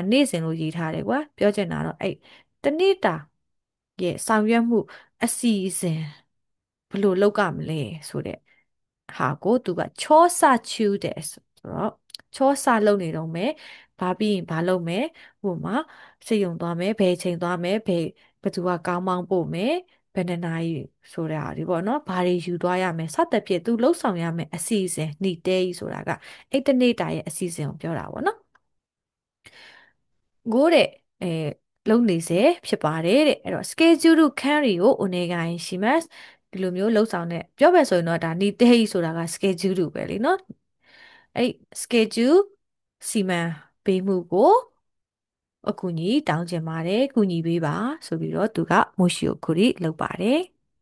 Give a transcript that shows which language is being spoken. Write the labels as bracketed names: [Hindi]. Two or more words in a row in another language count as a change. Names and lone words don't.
[Burmese] နေ့စဉ်လို့ရေးထားတယ်ကွာပြောချင်တာတော့အဲ့တနေ့တာရဲ့ဆောင်ရွက်မှုအစီအစဉ်ဘယ်လိုလုပ်ကမလဲဆိုတဲ့ဟာကိုသူကချောစာချူတယ်ဆိုတော့ချောစာလုပ်နေတော့မယ်ဘာပြီးရင်ဘာလုပ်မယ်ဟိုမှာစိတ်ယုံသွားမယ်ဘယ်ချိန်သွားမယ်ဘယ်သူကကောင်းမောင်းပို့မယ်ဘယ်နှစ်နာရီဆိုတာဒီပေါ့နော်ဘာတွေယူသွားရမယ်စသဖြင့်သူလှုပ်ဆောင်ရမယ်အစီအစဉ်နီတဲကြီးဆိုတာကအဲ့တနေ့တာရဲ့အစီအစဉ်ကိုပြောတာပေါ့နော် ကိုတဲ့အဲလုံနေစေဖြစ်ပါတယ်တဲ့အဲ့တော့ schedule ခန်းရီကိုお願いしますဒီလိုမျိုးလှုပ်ဆောင်တဲ့ပြောမယ်ဆိုရင်တော့ဒါနီတဲကြီးဆိုတာက schedule ပဲလीနော်အဲ့ schedule စီမံပေးမှုကိုအကူအညီတောင်းချင်ပါတယ်ကူညီပေးပါဆိုပြီးတော့သူကမိုရှိကိုကူရီလုပ်ပါတယ်